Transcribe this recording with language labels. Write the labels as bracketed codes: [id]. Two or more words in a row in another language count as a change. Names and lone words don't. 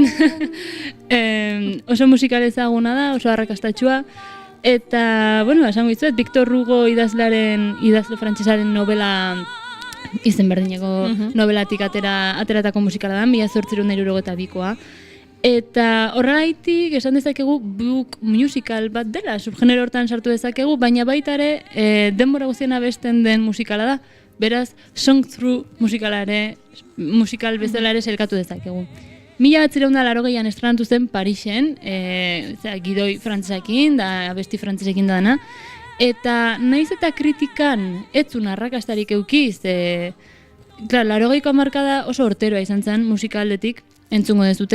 [eu] Oso musikal ezaguna da, oso arrakastatxua. Eta, esango dizuet, Victor Hugo idazle frantsesaren novela, izen berdineko novelatik ateratako musikala da, 1872koa. Eta horregaitik esan dezakegu [en] book musical [eu] bat dela, subgenero hortan sartu dezakegu, baina baita ere denbora guztien abesten den musikala da. Beraz, [en] song through [eu] musikal bezala ere selkatu dezakegu. 1980an estrenatu zen Parisen, gidoi frantsesekin, da abesti frantsesekin dana, eta naiz eta kritikan etzun arrakastarik eukiz, 80ko hamarkada oso horteroa izan zen musikaldetik, entzungo dezute.